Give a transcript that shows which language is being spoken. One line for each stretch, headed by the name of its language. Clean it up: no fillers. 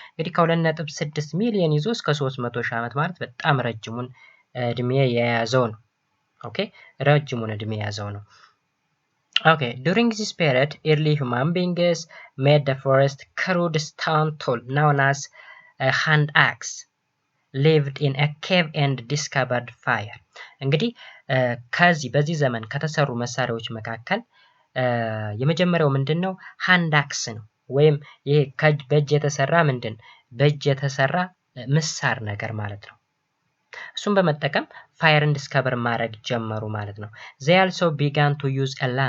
Amharic: እንግዲህ ከ2.6 ሚሊዮን ይዞ እስከ 300 ሺህ ዓመት ማለት በጣም ረጅሙን እድሜ የያዘው ነው።
English: ኦኬ ረጅሙን እድሜ የያዘው ነው። Okay, during this period, early human beings made the first crude stone tool known as a hand axe, lived in a cave and discovered fire.
Amharic: እንግዲህ በዚህ ዘመን ከተሰሩ መሳሪያዎች መካከል የመጀመሪያው ምንድነው? ሃንድ አክስ ነው። ወይም ይሄ በእጅ የተሰራ በእጅ የተሰራ ምሳር ነገር ማለት ነው። እሱን በመጠቀም ፋየርን ዲስከቨር ማድረግ ጀመሩ ማለት ነው።
English: they also began to use a